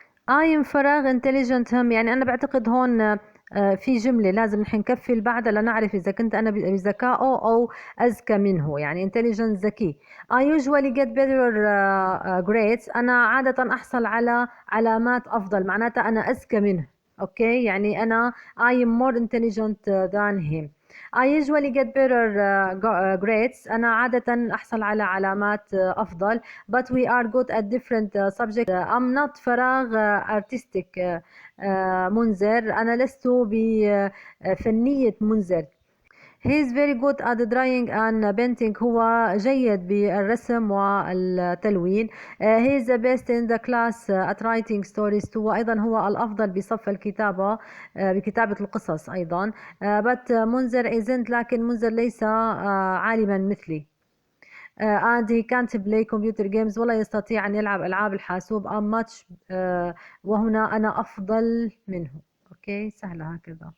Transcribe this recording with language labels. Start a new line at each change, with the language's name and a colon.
English: I am فراغ intelligent
Arabic: هم يعني أنا بعتقد هون في جملة لازم نحن نكفل بعدها لنعرف إذا كنت أنا بذكائه أو أذكى منه يعني intelligent ذكي.
English: I usually get better grades
Arabic: أنا عادة أحصل على علامات أفضل معناتها أنا أذكى منه. أوكي يعني أنا
English: I am more intelligent than him. I usually get better grades
Arabic: أنا عادة أحصل على علامات أفضل
English: but we are good at different subjects. I'm not فراغ artistic
Arabic: منذر أنا لست بفنية منذر.
English: He is very good at drawing and painting
Arabic: هو جيد بالرسم والتلوين.
English: He is the best in the class at writing stories
Arabic: هو أيضا هو الأفضل بصف الكتابة بكتابة القصص أيضا. but منذر
English: isn't
Arabic: لكن منذر ليس عالما مثلي.
English: and he can't play computer games
Arabic: ولا يستطيع أن يلعب ألعاب الحاسوب.
English: I'm much
Arabic: وهنا أنا أفضل منه. أوكي سهلة هكذا.